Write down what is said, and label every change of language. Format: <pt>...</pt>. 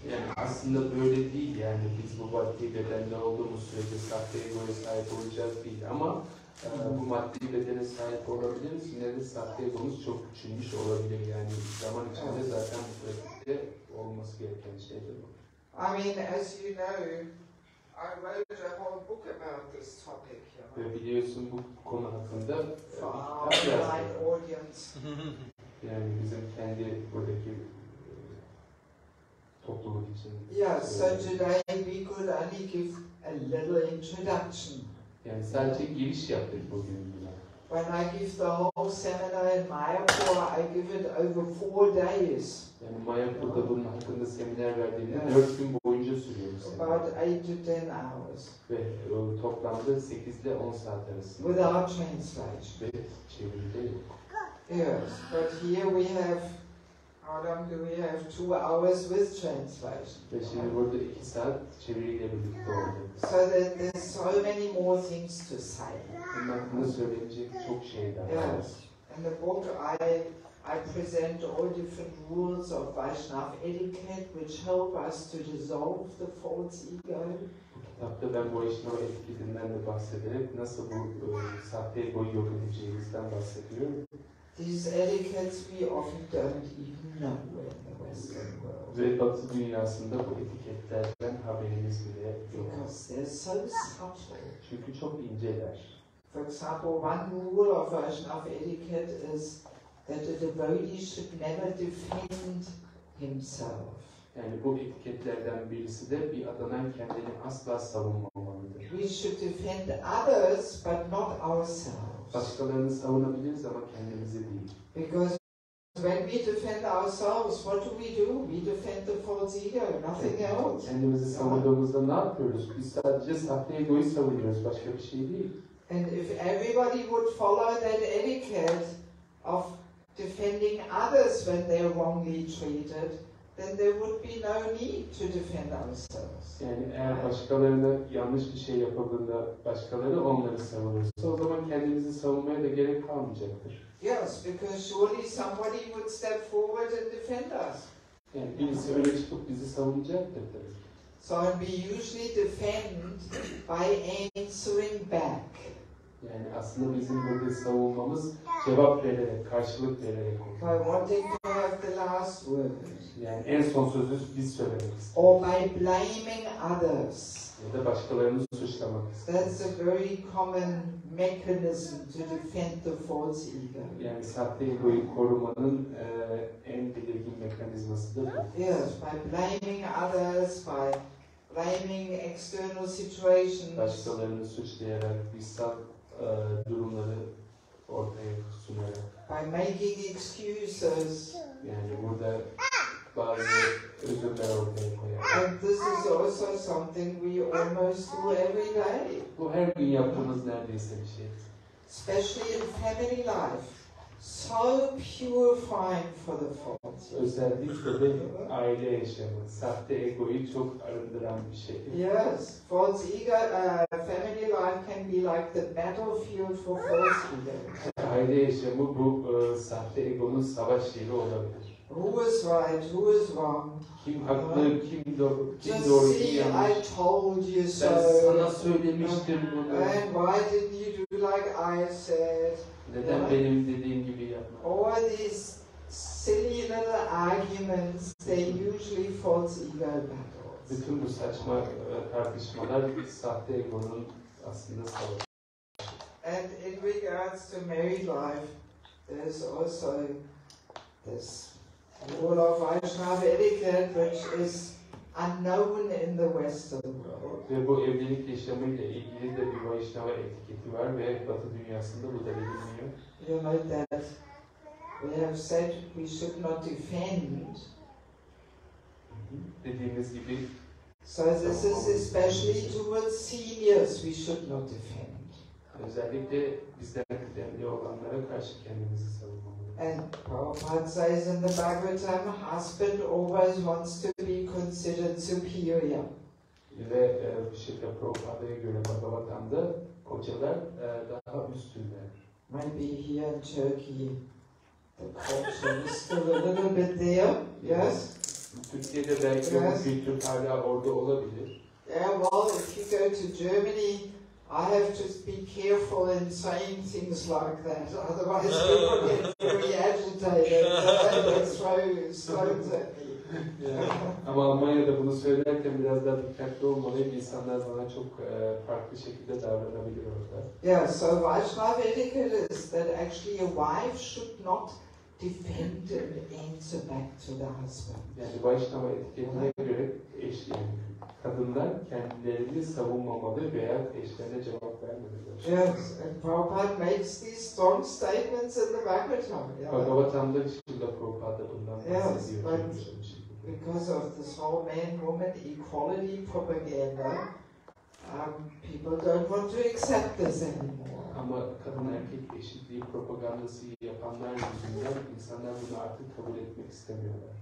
<tr>Yani aslında böyle değil, yani biz bu maddi bedenle olduğumuz sürece sahte egoya sahip olacağız değil ama bu maddi bedene sahip olabiliriz. Yine de sahte egomuz çok küçülmüş olabilir, yani zaman içinde zaten bu pratikte olması gereken şeydir bu.</tr> <en>I mean, as you know, I wrote a whole book about this topic.</en> <tr>Ve biliyorsun bu konu hakkında</tr> <en>For our</en> <tr>bir kitap</tr> <en>online</en> <tr>yazdım.</tr> <en>audience.</en> <tr>Yani bizim kendi buradaki topluluk için.</tr> <en>Yeah, so today we could only give a little introduction.</en> <tr>Yani sadece giriş yaptık bugün buna.</tr> <en>When I give the whole seminar in Mayapur, I give it over 4 days.</en> <tr>Yani Mayapur'da bunun hakkında seminer verdiğimde 4 gün boyunca sürüyor bu seminer.</tr> <en>About 8 to 10 hours.</en> <tr>Ve toplamda 8 ile 10 saat arasında.</tr> <en>Without translation.</en> <tr>Ve çeviride yok.</tr> <en>Yes, but here we have, how long do we have? 2 hours with translation.</en> <tr>Ve şimdi burada 2 saat çeviriyle birlikte oldu.</tr> <en>So there's so many more things to say.</en> <tr>Bunun hakkında söyleyecek çok şey daha var.</tr> <en>Yes. In the book I present all different rules of Vaishnava etiquette which help us to dissolve the false ego.</en> <tr>Bu kitapta ben Vaishnava etiketinden de bahsederek nasıl bu sahte egoyu yok edeceğimizden bahsediyorum.</tr> <en>These etiquettes we often don't even know in the Western world.</en> <tr>Ve Batı dünyasında bu etiketlerden haberimiz bile yok.</tr> <en>Because they're so subtle.</en> <tr>Çünkü çok inceler.</tr> <en>For example, one rule of Vaishnava etiquette is that a devotee should never defend himself.</en> <tr>Yani bu etiketlerden birisi de bir adanan kendini asla savunmamalıdır.</tr> <en>We should defend others but not ourselves.</en> <tr>Başkalarını savunabiliriz ama kendimizi değil.</tr> <en>Because when we defend ourselves, what do? We defend the false ego, nothing else.</en> <tr>Kendimizi savunduğumuzda ne yapıyoruz? Biz sadece sahte egoyu savunuyoruz, başka bir şey değil.</tr> <en>And if everybody would follow that etiquette of defending others when they're wrongly treated, then there would be no need to defend ourselves.</en> <tr>Yani eğer başkalarına yanlış bir şey yapıldığında başkaları onları savunursa o zaman kendimizi savunmaya da gerek kalmayacaktır.</tr> <en>Yes, because surely somebody would step forward and defend us.</en> <tr>Yani birisi öne çıkıp bizi savunacaktır tabii.</tr> <en>So we usually defend by answering back.</en> <tr>Yani aslında bizim burada savunmamız cevap vererek, karşılık vererek</tr> <en>By</en> <tr>olur.</tr> <en>wanting to have the last word.</en> <tr>Yani en son sözü biz söylemek isteriz.</tr> <en>Or by blaming others.</en> <tr>Ya da başkalarını suçlamak isteriz.</tr> <en>That's a very common mechanism to defend the false ego.</en> <tr>Yani sahte egoyu korumanın en belirgin mekanizmasıdır bu.</tr> <en>Yes, by blaming others, by blaming external situations.</en> <tr>Başkalarını suçlayarak, dışsal durumları ortaya sunarak.</tr> <en>By making excuses.</en> <tr>Yani burada bazı özürler ortaya koyarak.</tr> <en>And this is also something we almost do every day.</en> <tr>Bu her gün yaptığımız neredeyse bir şey.</tr> <en>Especially in family life. So purifying for the false.</en> <tr>Özellikle de aile yaşamı, sahte egoyu çok arındıran bir şey.</tr> <en>Yes, false ego, family life can be like the battlefield for false ego.</en> <tr>Aile yaşamı bu sahte egonun savaş yeri olabilir.</tr> <en>Who is right, who is wrong?</en> <tr>Kim haklı, kim doğru, kim</tr> <en>See,</en> <tr>kim yanlış.</tr> <en>I told you so.</en> <tr>Ben sana söylemiştim bunu.</tr> <en>And why didn't you do like I said?</en> <tr>Neden benim dediğim gibi yapma?</tr> <en>All these silly little arguments, they usually false ego battles.</en> <tr>Bütün bu saçma tartışmalar sahte egonun aslında savaşı.</tr> <en>And in regards to married life, there's also this rule of Vaishnava etiquette which is unknown in the Western world.</en> <tr>Ve bu evlilik yaşamıyla ilgili de bir Vaishnava etiketi var ve Batı dünyasında bu da bilinmiyor.</tr> <en>You know that we have said we should not defend.</en> <tr>Dediğimiz gibi.</tr> <en>So this is especially towards seniors we should not defend.</en> <tr>Özellikle bizden kıdemli olanlara karşı kendimizi savunmalıyız.</tr> <en>And Prabhupada says in the Bhagavatam, husband always wants to be considered superior.</en> <tr>Ve Şirka Prabhupa'ya göre Bhagavatam'da kocalar daha üstünler.</tr> <en>Maybe here in Turkey The culture is still a little bit there, yes?</en> <tr>Türkiye'de belki</tr> <en>Yes.</en> <tr>bu kültür hala orada olabilir.</tr> <en>Yeah, well, if you go to Germany, I have to be careful in saying things like that, otherwise people get very agitated and throw stones at me.</en> <tr>Ama Almanya'da bunu söylerken biraz daha dikkatli olmalıyım. İnsanlar bana çok farklı şekilde davranabilir orada.</tr> <en>Yeah, so Vaishnava etiquette is that actually a wife should not defend and answer back to the husband.</en> <tr>Yani Vaishnava etiketine göre kadınlar kendilerini savunmamalı veya eşlerine cevap vermeliler.</tr> <en>Yes, and Prabhupada makes these strong statements in the Bhagavatam. Yeah.</en> <tr>Bhagavatam'da Srila Prabhupada bundan bahsediyor.</tr> <en>Because of this whole man-woman equality propaganda, people don't want to accept this anymore.</en> <tr>Ama kadın erkek eşitliği propagandası yapanlar yüzünden insanlar bunu artık kabul etmek istemiyorlar.</tr>